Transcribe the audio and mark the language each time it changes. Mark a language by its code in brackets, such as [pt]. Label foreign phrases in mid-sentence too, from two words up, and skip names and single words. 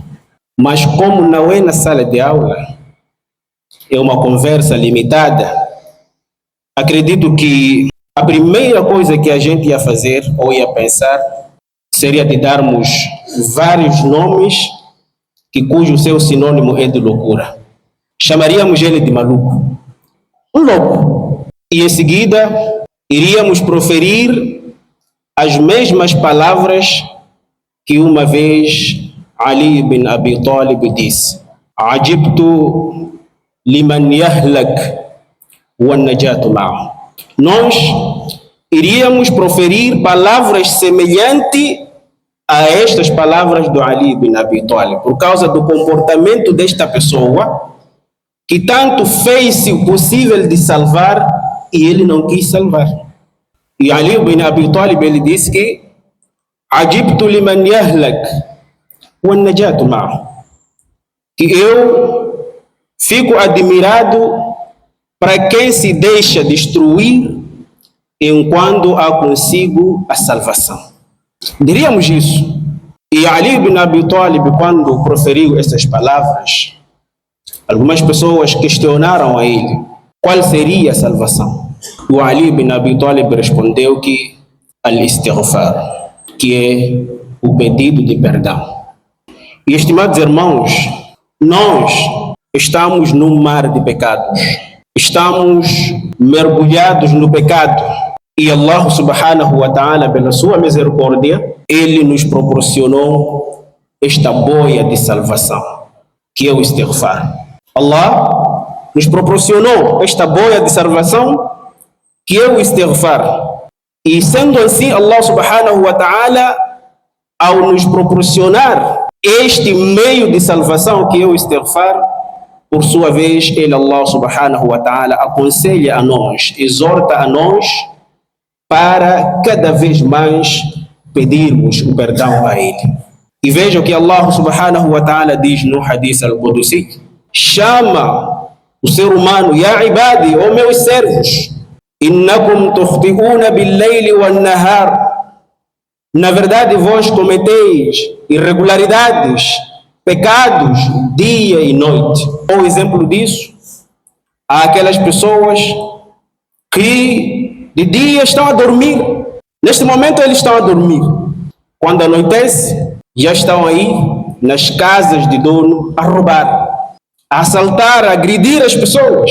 [pt] Mas como não é na sala de aula, é uma conversa limitada, acredito que a primeira coisa que a gente ia fazer ou ia pensar seria de darmos vários nomes cujo seu sinônimo é de loucura. Chamaríamos ele de maluco, um louco. E em seguida iríamos proferir as mesmas palavras que uma vez Ali bin Abi Talib disse: [ar] عجبت لمن يهلك والنجاة معه. [pt] Nós iríamos proferir palavras semelhantes a estas palavras do Ali bin Abi Talib, por causa do comportamento desta pessoa, que tanto fez o possível de salvar e ele não quis salvar. E Ali bin Abi Talib, ele disse que [ar] عجبت لمن يهلك والنجاة معه, [pt] que eu fico admirado para quem se deixa destruir enquanto há consigo a salvação. Diríamos isso. E Ali bin Abi Talib, quando proferiu essas palavras, algumas pessoas questionaram a ele qual seria a salvação. O Ali bin Abi Talib respondeu que al-istighfar, que é o pedido de perdão. E, estimados irmãos, nós estamos num mar de pecados. Estamos mergulhados no pecado. [ar] E الله سبحانه وتعالى, [pt] pela sua misericórdia, Ele nos proporcionou esta boia de salvação, que é o istighfar. Allah nos proporcionou esta boia de salvação, que é o istighfar. E sendo assim, [ar] الله سبحانه وتعالى, [pt] ao nos proporcionar este meio de salvação, que é o istighfar, por sua vez, Ele, [ar] الله سبحانه وتعالى, [pt] aconselha a nós, exorta a nós, para cada vez mais pedirmos o perdão a Ele. E veja o que [ar] الله سبحانه وتعالى [pt] diz no [ar] الحديث القدسي: [pt] chama o ser humano, [ar] يا عبادي, [pt] ó meus servos, [ar] إنكم تخطئون بالليل والنهار. [pt] Na verdade, vós cometeis irregularidades, pecados, dia e noite. O exemplo disso, há aquelas pessoas que de dia estão a dormir. Neste momento eles estão a dormir. Quando anoitece, já estão aí nas casas de dono a roubar, a assaltar, a agredir as pessoas.